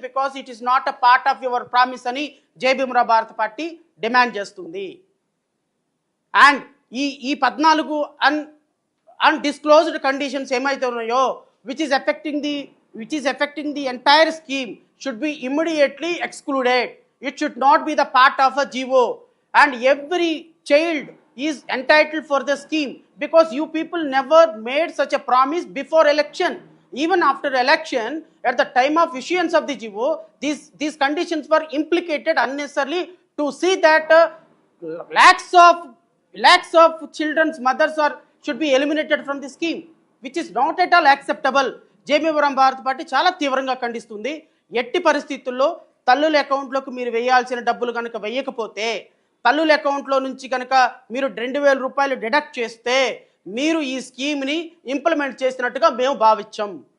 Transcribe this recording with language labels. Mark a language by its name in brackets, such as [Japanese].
[English] because it is not a part of your promise [Telugu] అని జై భీమ్రా భారత పార్టీ డిమాండ్ చేస్తుంది. [English] and ఈ 14 undisclosed conditions [Telugu] ఏమైతే ఉన్నాయో [English] Which is affecting the entire scheme should be immediately excluded. It should not be the part of a GO, and every child is entitled for the scheme because you people never made such a promise before election. Even after election, at the time of issuance of the GO, these conditions were implicated unnecessarily to see that lakhs of children's mothers should be eliminated from the scheme, which is not at all acceptable. [Telugu] జేబీవరం భారత party చాలా తీవ్రంగా ఖండిస్తుంది. ఎట్టి పరిస్థితుల్లో తల్లుల అకౌంట్లోకి మీరు వేయాల్సిన డబ్బులు కనుక వేయకపోతే తల్లుల అకౌంట్లో నుంచి కనుక మీరు 2,000 రూపాయలు డిడక్ట్ చేస్తే మీరు ఈ స్కీమ్ని ఇంప్లిమెంట్ చేసినట్టుగా మేము భావించాం.